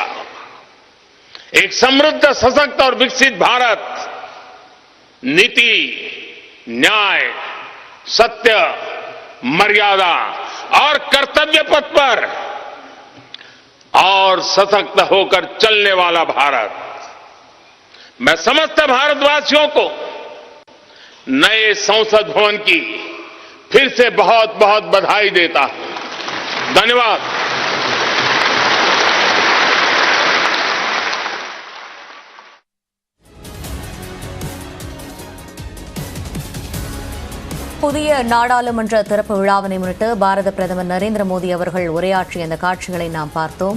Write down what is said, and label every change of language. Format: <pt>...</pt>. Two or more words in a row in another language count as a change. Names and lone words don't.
<hi>एक समृद्ध, सशक्त और विकसित भारत नीति, न्याय, सत्य, मर्यादा और कर्तव्य पथ पर और सशक्त होकर चलने वाला भारत। मैं समस्त भारतवासियों को नए संसद भवन की फिर से बहुत बहुत बधाई देता हूं। धन्यवाद।</hi> <ta>புதிய நாடாளுமன்ற திறப்பு விழாவினை முன்னிட்டு பாரத பிரதமர் நரேந்திர மோடி அவர்கள் உரையாற்றிய அந்த காட்சிகளை நாம் பார்த்தோம்.</ta>